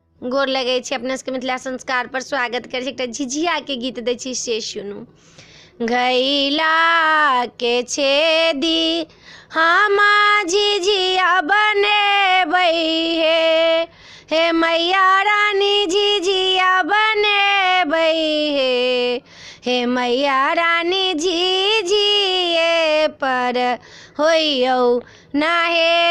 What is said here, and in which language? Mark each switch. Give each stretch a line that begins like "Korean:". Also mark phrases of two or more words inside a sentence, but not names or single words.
Maithili: गोर लगै छी अपना सबके मिथिला संस्कार पर स्वागत करै छी। एकटा झिझिया के गीत दै छी से सुनू। घैला के छेदी हम झिझिया बनेबै हे मैया रानी झिझिया बनेबै हे मैया रानी झिझिए पर होइयौ नाहे